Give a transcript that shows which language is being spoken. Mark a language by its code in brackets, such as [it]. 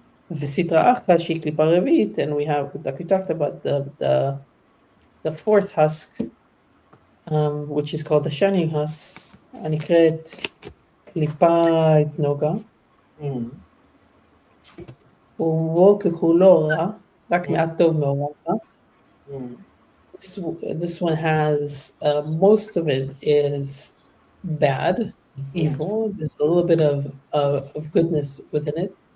[he] וסדרה אחת שהיא קליפה רביעית, [en] and we talked about the fourth husk, which is called the shining husk, [he] הנקראת קליפת נוגה. ובו ככולו רע, רק מעט טוב מעורר רע. [en] This one has, most of it is bad, evil. There's a little bit of goodness within it.